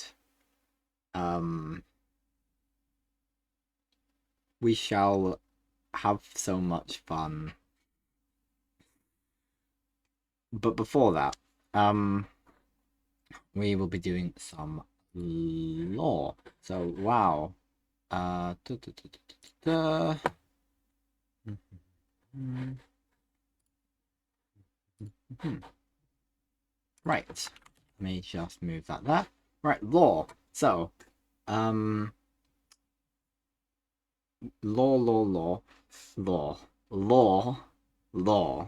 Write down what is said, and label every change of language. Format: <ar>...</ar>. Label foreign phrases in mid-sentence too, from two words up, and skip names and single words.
<en>Um, we shall have so much fun. But before that, um, we will be doing some lore. So wow. Uh, duh, duh, duh, duh, duh, duh. Right. Let me just move that there. Right, lore. So, um, law, law, law, law.</en>